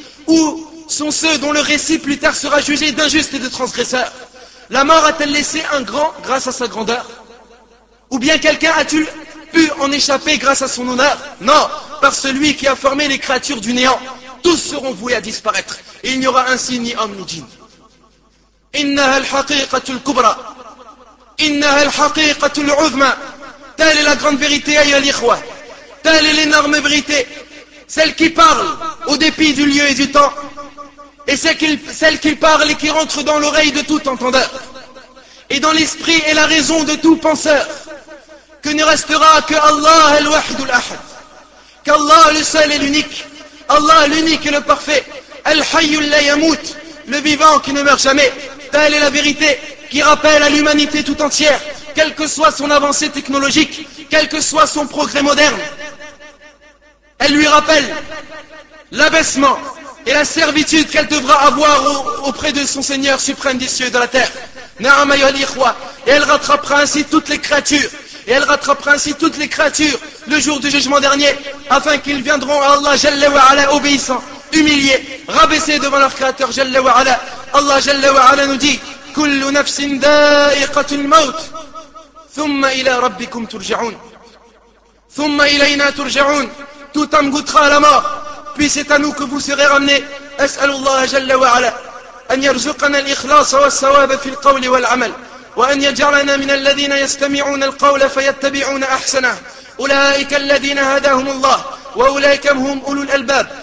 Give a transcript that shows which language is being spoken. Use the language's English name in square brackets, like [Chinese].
[French] Où sont ceux dont le récit plus tard sera jugé d'injustes et de transgresseurs? La mort a-t-elle laissé un grand grâce à sa grandeur? Ou bien quelqu'un a-t-il pu en échapper grâce à son honneur? Non, par celui qui a formé les créatures du néant. Tous seront voués à disparaître et il n'y aura ainsi ni homme ni djinn. [Arabic] إنها الحقيقة الكبرى إنها الحقيقة العظمى. [French] Telle est la grande vérité, [Arabic] ayo l'ikhwa. [French] Telle est l'énorme vérité, celle qui parle au dépit du lieu et du temps, et celle qui parle et qui rentre dans l'oreille de tout entendeur et dans l'esprit et la raison de tout penseur. Que ne restera que [Arabic] Allah al-wahid al-ahad, [French] qu'Allah le seul et l'unique, Allah l'unique et le parfait, [Arabic] al-hayy la yamut, [French] le vivant qui ne meurt jamais. Telle est la vérité qui rappelle à l'humanité tout entière, quelle que soit son avancée technologique, quel que soit son progrès moderne, elle lui rappelle l'abaissement et la servitude qu'elle devra avoir auprès de son Seigneur suprême des cieux et de la terre. Et elle rattrapera ainsi toutes les créatures, et elle rattrapera ainsi toutes les créatures le jour du jugement dernier, afin qu'ils viendront à Allah [Arabic] Jalla wa Ala [French] obéissant, humiliés, rabaissés devant leur Créateur Jalla wa Ala. Allah Jalla wa Ala nous dit, [Arabic] كُلُّ نَفْسٍ دَائِقَةُ الْمَوْتِ ثُمَّ إِلَى رَبِّكُمْ تُرْجَعُونَ ثُمَّ إِلَيْنَا تُرْجَعُونَ. [French] Tout homme goûtera à la mort, puis c'est à nous que vous serez ramenés. [Arabic] أَسْأَلُ اللَّهَ جَلَّ وَعَلَى أَنْ يَرْزُقَنَا الْإِخْلَاصَ وَالسَّوَابَ فِي الْقَوْلِ وَالْعَمَلِ وَأَنْ يَجْعَلَنَا مِنَ الَّذِينَ يَسْتَمِعُونَ الْقَوْلَ فَيَتَّبِعُونَ أَحْسَنَهُ أُولَئِكَ الَّذِينَ هَدَاهُمُ اللَّهُ وَأُولَئِكَ هُمْ أُولُو الْأَلْبَابِ.